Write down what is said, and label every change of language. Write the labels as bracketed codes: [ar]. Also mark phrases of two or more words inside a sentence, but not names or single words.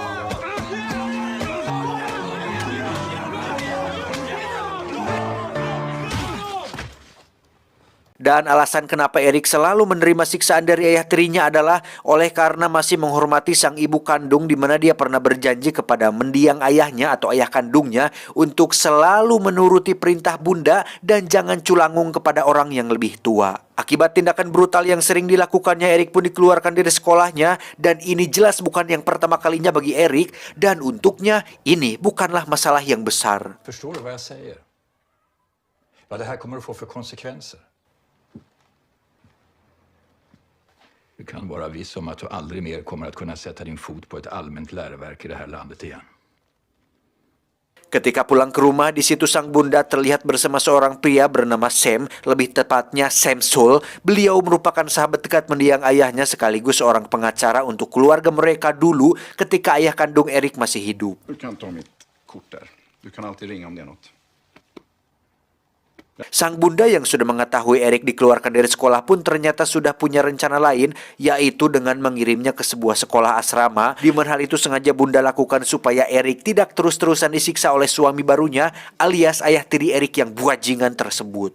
[id] Dan alasan kenapa Eric selalu menerima siksaan dari ayah tirinya adalah oleh karena masih menghormati sang ibu kandung, di mana dia pernah berjanji kepada mendiang ayahnya atau ayah kandungnya untuk selalu menuruti perintah bunda dan jangan culangung kepada orang yang lebih tua. Akibat tindakan brutal yang sering dilakukannya, Eric pun dikeluarkan dari sekolahnya, dan ini jelas bukan yang pertama kalinya bagi Eric, dan untuknya ini bukanlah masalah yang besar. [sv] Förstår du vad jag säger? Vad det här kommer att få för konsekvenser. Du kan vara viss om att du aldrig mer kommer att kunna sätta din fot på ett allmänt läroverk i det här landet igen. [id] Ketika pulang ke rumah, di situ sang bunda terlihat bersama seorang pria bernama Sam, lebih tepatnya Sam Soul. Beliau merupakan sahabat dekat mendiang ayahnya sekaligus seorang pengacara untuk keluarga mereka dulu ketika ayah kandung Eric masih hidup. [sv] Du kan ta mitt kort där. Du kan alltid ringa om det är något. [id] Sang bunda yang sudah mengetahui Eric dikeluarkan dari sekolah pun ternyata sudah punya rencana lain, yaitu dengan mengirimnya ke sebuah sekolah asrama, di mana hal itu sengaja bunda lakukan supaya Eric tidak terus-terusan disiksa oleh suami barunya alias ayah tiri Eric yang buajingan tersebut.